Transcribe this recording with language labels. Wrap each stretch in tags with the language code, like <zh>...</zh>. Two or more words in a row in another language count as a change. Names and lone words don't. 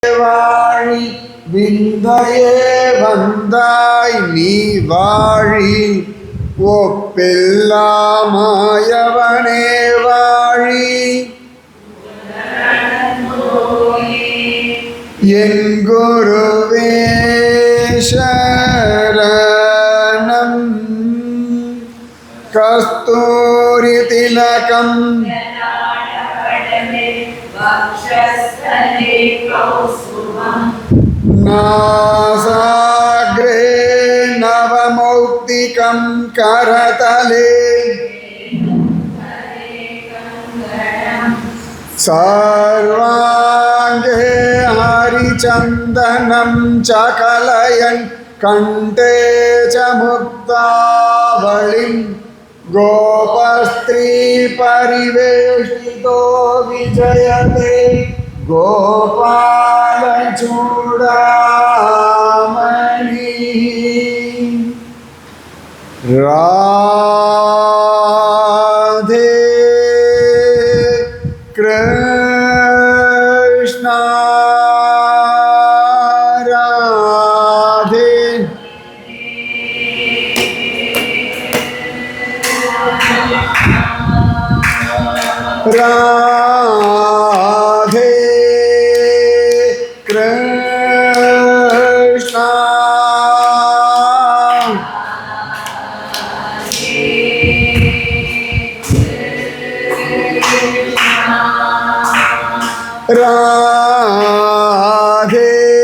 <ta>வாழி விந்தையே வந்தாய் நீ வாழி ஒப்பெல்லாமாயவனே வாழி என் குருவே</ta> <sa>शरणं कस्तूरी तिलकम् नासाग्रे नवमौक्तिकं करतले सर्वाङ्गे हरिचन्दनं च कलयन् कण्ठे च मुक्तावलिं गोपस्त्री परिवेष्टितो विजयते गोपाल चूड़ामणि राधे कृष्ण राधे राधे कृष्ण राधे</sa>